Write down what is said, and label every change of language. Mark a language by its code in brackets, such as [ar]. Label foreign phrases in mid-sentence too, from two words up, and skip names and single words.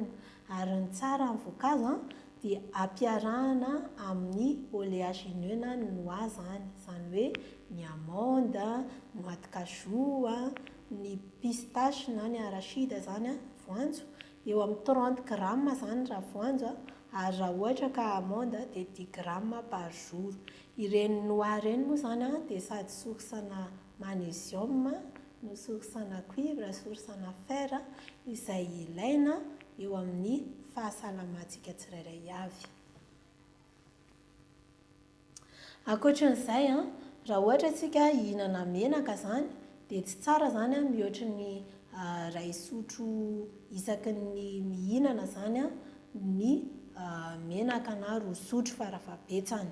[mg] Ary ny tsara amin'ny voankazo dia ampiarahana amin'ny oléagineux na ny noix zany hoe ny amande, [fr] noix de cajou, [mg] ny pistache na ny arachide zany voanjo, eo amin'ny 30 grammes zany raha voanjo, ary raha ohatra ka amande dia 10 [fr] grammes par jour. [mg] Ireny noix ireny moa zany dia sady source-na magnésium, no source-na cuivre, source-na fer izay ilaina eo amin'ny fahasalamantsika tsirairay avy. Ankoatran'izay raha ohatra tsika hihinana menaka zany dia tsy tsara zany mihoatra ny 2 sotro isaky ny mihinana zany ny menaka na 2 sotro farafabetsany.